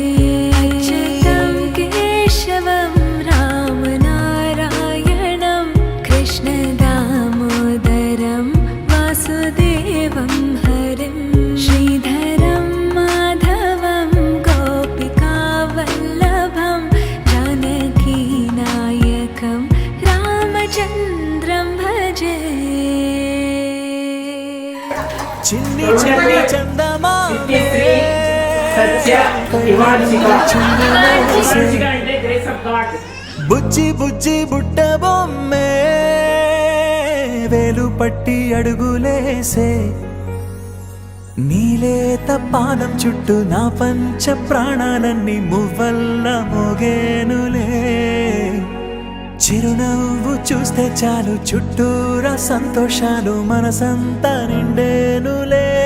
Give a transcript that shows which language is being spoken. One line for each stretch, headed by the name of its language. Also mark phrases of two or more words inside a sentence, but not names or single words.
Sanskrit: अच्युतं केशवं रामनारायणं कृष्णदामोदरं वासुदेवं हरिं श्रीधरं माधवं गोपिकावल्लभं जानकीनायकं रामचन्द्रं भजे।
Telugu: చిన్ని చిన్ని చందమామే బుజ్జి బుజ్జి బుట్ట బొమ్మే వేలు పట్టి అడుగులేసే నీలేత పానం చుట్టూ నా పంచ ప్రాణాలన్నీ మువ్వల్ల మోగేనులే చిరునవ్వు చూస్తే చాలు చుట్టూరా సంతోషాలు మనసంతా నిండేనులే